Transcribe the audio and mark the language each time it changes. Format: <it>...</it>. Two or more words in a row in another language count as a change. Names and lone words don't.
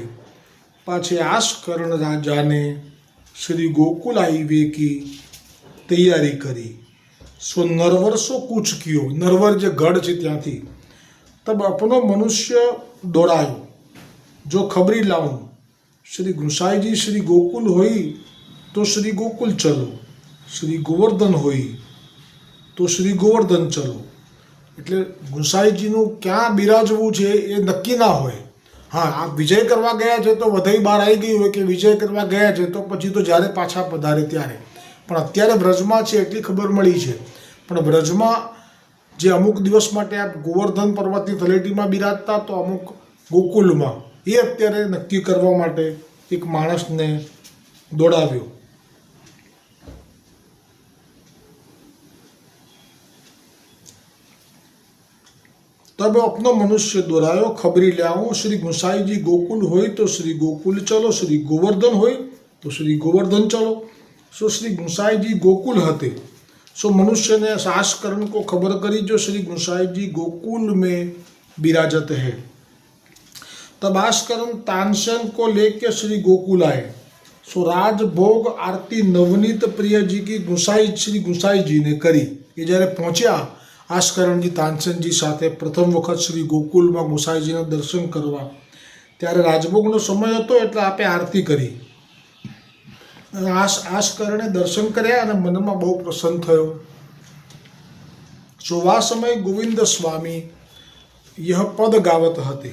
<bra>पाछे आसकरण राजाने श्री गोकुल आइवे की तैयारी करी. सो नरवर सो कूच कियो.</bra> <gu>નરવર જે ગઢ છે ત્યાંથી.</gu> <bra>तब अपनो मनुष्य दोडायो जो खबरी लावुं. श्री गुसाई जी श्री गोकुल होई तो श्री गोकुल चलो, श्री गोवर्धन होई तो श्री गोवर्धन चलो.</bra> <gu>એટલે ગુસાઈજીનું ક્યાં બિરાજવું છે એ નક્કી ના હોય. હા, આ વિજય કરવા ગયા છે તો વધાઈ બહાર આવી ગઈ હોય કે વિજય કરવા ગયા છે તો પછી તો જ્યારે પાછા પધારે ત્યારે. પણ અત્યારે બ્રજમાં છે એટલી ખબર મળી છે. પણ બ્રજમાં જે અમુક દિવસ માટે આ ગોવર્ધન પર્વતની તળેટીમાં બિરાજતા તો અમુક ગોકુલમાં, એ અત્યારે નક્કી કરવા માટે એક માણસને દોડાવ્યો.</gu> <bra>तब अपनो मनुष्य दोहरायो खबरी ले आओ. श्री गुसाई जी गोकुल होई तो श्री गोकुल चलो, श्री गोवर्धन होई तो श्री गोवर्धन चलो. सो श्री गुसाई जी गोकुल हते. सो मनुष्य ने आस्करण को खबर करी जो श्री गुसाई जी गोकुल में विराजत है. तब आस्करण तानसेन को लेके श्री गोकुल आए. सो राजभोग आरती नवनीत प्रिय जी की श्री गुसाई जी ने करी.</bra> <gu>ये જ્યારે પહોંચ્યા આસ્કરણજી તાનસેનજી સાથે પ્રથમ વખત શ્રી ગોકુલમાં ગુસાઈજીના દર્શન કરવા, ત્યારે રાજભોગનો સમય હતો એટલે આપે આરતી કરી. આસ્કરણે દર્શન કર્યા અને મનમાં બહુ પ્રસન્ન થયો.</gu> <bra>सो आ समय गोविंद स्वामी यह पद गावत हती.</bra>